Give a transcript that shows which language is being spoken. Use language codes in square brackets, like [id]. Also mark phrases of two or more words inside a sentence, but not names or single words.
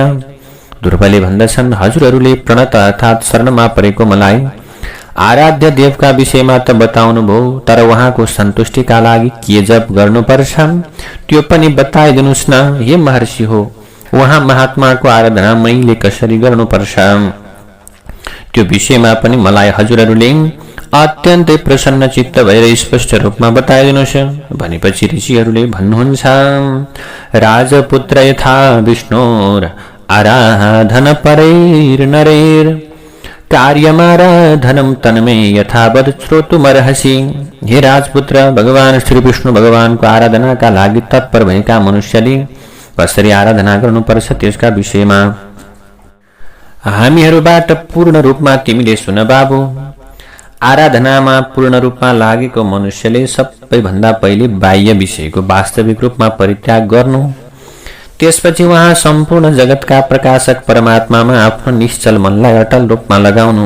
[ne] ध्रुवले भन्दछन्, हजुरहरूले प्रणत अर्थात् शरणमा परेको मलाई आराध्य देवका विषयमा त बताउनु भयो, तर उहाँको सन्तुष्टिका लागि के जप गर्नुपर्छ त्यो पनि बताइदिनुस् न हे महर्षि हो। उहाँ महात्माको आराधना मैले कसरी गर्नुपर्छ त्यो विषयमा पनि मलाई हजुरहरूले अत्यन्तै प्रसन्न चित्त भएर स्पष्ट रूपमा बताइदिनुहोस्। भनेपछि ऋषिहरूले भन्नुहुन्छ, [sa] राजपुत्र यथा विष्णुर आराधन परैर नरेर कार्यमाराधनम तन्मे यथावत् श्रोतुमर्हसि। [ne] हे राजपुत्र, भगवान श्री विष्णु भगवानको आराधनाका लागि तत्पर भएका मनुष्यले कसरी आराधना गर्नुपर्छ त्यसका विषयमा हामीहरूबाट पूर्ण रूपमा तिमीले सुन बाबु। आराधनामा पूर्ण रूपमा लागेको मनुष्यले सबैभन्दा पहिले बाह्य विषयको वास्तविक रूपमा परित्याग गर्नु, त्यसपछि उहाँ सम्पूर्ण जगतका प्रकाशक परमात्मामा आफ्नो निश्चल मनलाई अटल रूपमा लगाउनु।